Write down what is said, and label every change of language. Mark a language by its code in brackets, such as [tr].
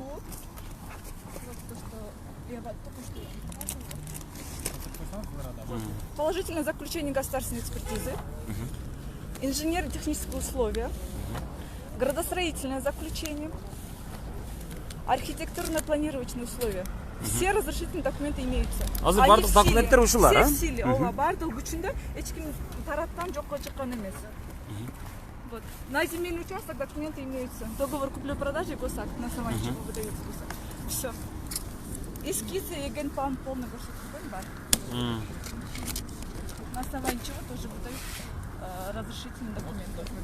[ru] Вот то, что я только что положительное заключение государственной экспертизы, инженерно-технические условия, градостроительное заключение, архитектурно-планировочные условия. Все разрешительные документы имеются. [ky] Азыр бардык документтер ушулар, а? [ru] Все в силе. [ky] Ооба, бардык күчүндө эч ким тараптан жокко чыккан эмес. [ru] Вот. На земельный участок документы имеются. Договор купли-продажи и госакт, на основании чего выдается госакт. Все. Эскизы и генплан полный государственный [ky] бар. [ru] На основании чего тоже выдают разрешительные документы.